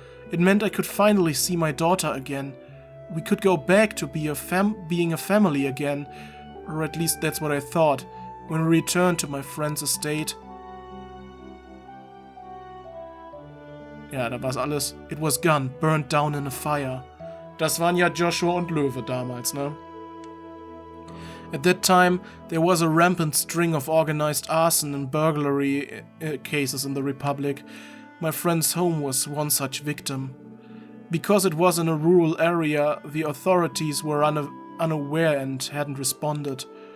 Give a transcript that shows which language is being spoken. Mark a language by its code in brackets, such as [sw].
[en] It meant I could finally see my daughter again. We could go back to being a family again, or at least that's what I thought, when we returned to my friend's estate. [de] Ja, da war's alles. [en] It was gone, burned down in a fire. [de] Das waren ja Joshua und Löwe damals, ne? [en] At that time, there was a rampant string of organized arson and burglary cases in the Republic. My friend's home was one such victim. Because it was in a rural area, the authorities were unaware and hadn't responded.